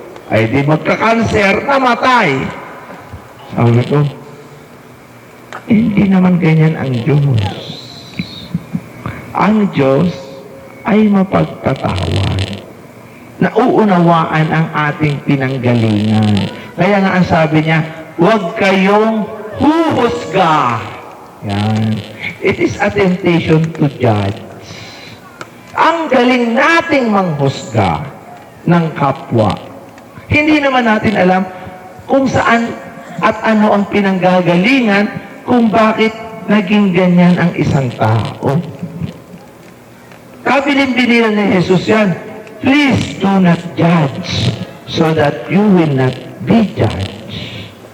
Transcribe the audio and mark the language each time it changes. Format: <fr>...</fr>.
<tl>Ay di magka-cancer, namatay. Sabi ko, hindi naman ganyan ang Diyos. Ang Diyos ay mapagpatawad. Nauunawaan ang ating pinanggalingan. Kaya nga ang sabi niya, huwag kayong huhusga. Yan.</tl> <en>It is a temptation to judge.</en> <tl>Ang galing nating manghusga ng kapwa. Hindi naman natin alam kung saan at ano ang pinanggagalingan kung bakit naging ganyan ang isang tao. Kabilin-bilinan ni Jesus yan,</tl> <en>please do not judge so that you will not be judged.</en>